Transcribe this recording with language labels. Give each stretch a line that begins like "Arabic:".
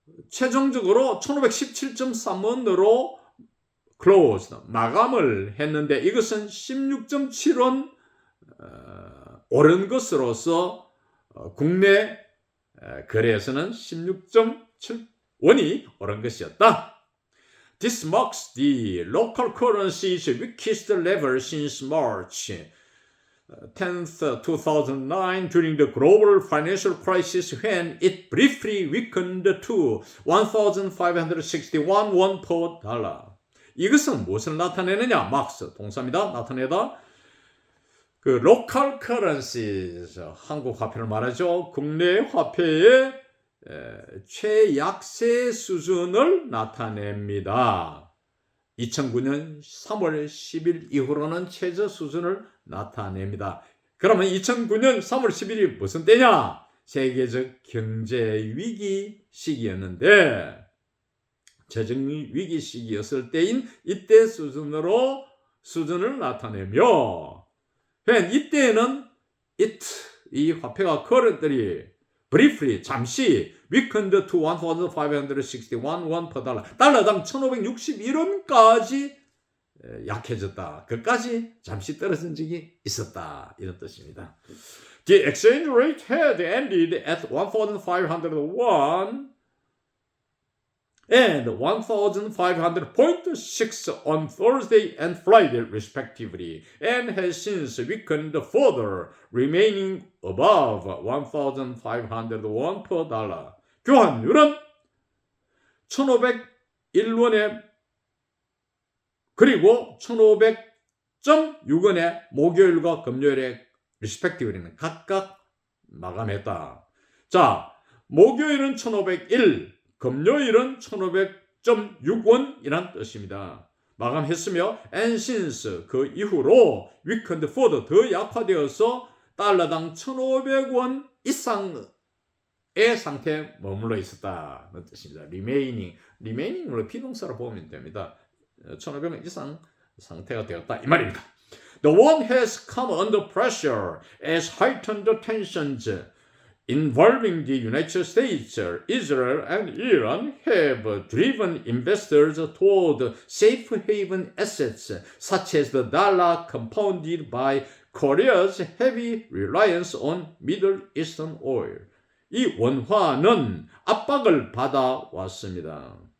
Korean: 최종적으로 1,517.3원으로 클로즈 마감을 했는데 이것은 16.7원 오른 것으로서 국내 거래에서는 16.7원이 오른 것이었다.
English: This marks the local currency's weakest level since March 10th, 2009 during the global financial crisis when it briefly weakened to 1,561 won per dollar.
Korean: 이것은 무엇을 나타내느냐? marks 동사입니다. 나타내다. 그
English: local currencies
Korean: 한국 화폐를 말하죠. 국내 화폐의 최약세 수준을 나타냅니다. 2009년 3월 10일 이후로는 최저 수준을 나타냅니다. 그러면 2009년 3월 10일이 무슨 때냐? 세계적 경제 위기 시기였는데 재정 위기 시기였을 때인 이때 수준을 나타내며, 이때에는 이 화폐가
English: currently briefly
Korean: 잠시
English: weakened to 1,561 won per dollar,
Korean: 달러당 1,561원까지 약해졌다. 그까지 잠시 떨어진 적이 있었다. 이런 뜻입니다.
English: The exchange rate had ended at 1,501 and 1,500.6 on Thursday and Friday respectively, and has since weakened further, remaining above 1,501 per dollar.
Korean: 교환율은 1,501원에 그리고 1,500.6원에 목요일과 금요일에 respectively는 각각 마감했다. 자, 목요일은 1,501, 금요일은 1,500.6원이란 뜻입니다. 마감했으며
English: and since
Korean: 그 이후로
English: weakened further
Korean: 더 약화되어서 달러당 1,500원 이상의 상태에 머물러 있었다는 뜻입니다. remaining으로 비동사로 보면 됩니다. 1,500원 이상 상태가 되었다 이 말입니다.
English: The won has come under pressure as heightened tensions involving the United States, Israel, and Iran have driven investors toward safe haven assets such as the dollar, compounded by Korea's heavy reliance on Middle Eastern oil.
Korean: 이 원화는 압박을 받아왔습니다.